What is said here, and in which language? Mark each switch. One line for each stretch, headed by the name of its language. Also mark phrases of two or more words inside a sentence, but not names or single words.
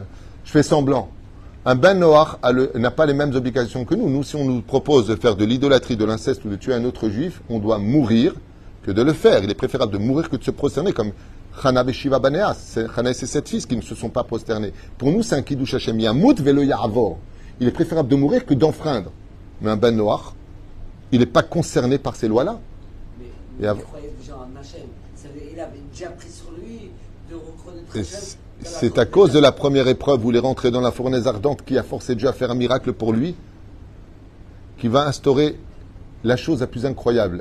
French: Je fais semblant. Un
Hebrew: בן נח
French: n'a pas les mêmes obligations que nous. Nous, si on nous propose de faire de l'idolâtrie, de l'inceste ou de tuer un autre juif, on doit mourir que de le faire. Il est préférable de mourir que de se prosterner, comme Chana et
Hebrew: שבעה בניה.
French: Chana et ses 7 fils qui ne se sont pas prosternés. Pour nous, c'est un
Hebrew: קידוש השם. ימות ולא יעבור.
French: Il est préférable de mourir que d'enfreindre. Mais un
Hebrew: בן נח,
French: il n'est pas concerné par ces lois-là. Mais il croyait déjà en Hachem. Il avait déjà pris sur lui de reconnaître Hachem. C'est à cause de la première épreuve où il est rentré dans la fournaise ardente qui a forcé Dieu à faire un miracle pour lui, qui va instaurer la chose la plus incroyable.